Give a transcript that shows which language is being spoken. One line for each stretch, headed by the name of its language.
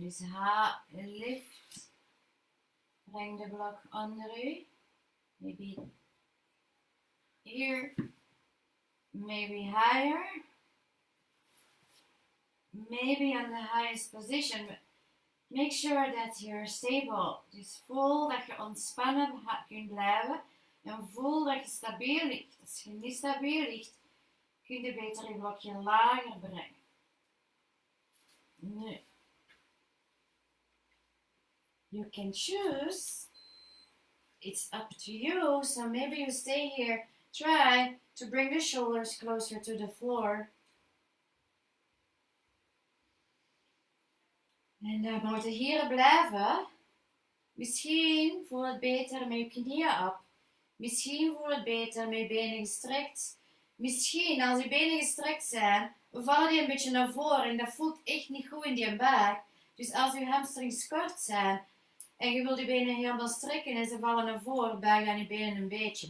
Dutch: Dus lift. Breng de blok onder u.
English: Maybe here. Maybe higher. Maybe on the highest position. Make sure that you're stable.
Dutch: Dus voel dat je ontspannen kunt blijven. En voel dat je stabiel ligt. Als je niet stabiel ligt, kun je beter je blokje lager brengen. Nu.
English: You can choose. It's up to you. So maybe you stay here. Try to bring the shoulders closer to the floor.
Dutch: En dan moet je hier blijven. Misschien voel het beter met je knieën op. Misschien voel het beter met je benen gestrekt. Misschien als je benen gestrekt zijn, vallen die een beetje naar voren. En dat voelt echt niet goed in die buik. Dus als je hamstrings kort zijn en je wilt je benen helemaal strekken en ze vallen naar voren, buig dan je benen een beetje.